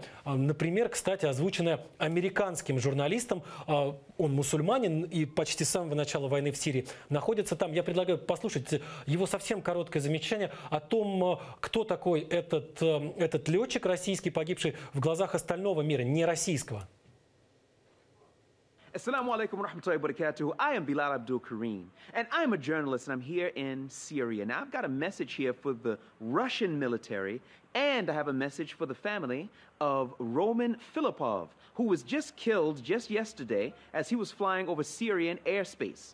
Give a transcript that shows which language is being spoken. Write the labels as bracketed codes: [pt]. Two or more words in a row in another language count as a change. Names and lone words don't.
[ru] Например, кстати, озвученное американским журналистом. Он мусульманин и почти с самого начала войны в Сирии находится там. Я предлагаю послушать его совсем короткое замечание о том, кто такой этот летчик российский, погибший в глазах остального мира, не российского. [ar] السلام عليكم ورحمة الله وبركاته. [en] I am Bilal Abdul Kareem, and I'm a journalist, and I'm here in Syria. Now, I've got a message here for the Russian military, and I have a message for the family of Roman Filipov, who was just killed just yesterday as he was flying over Syrian airspace.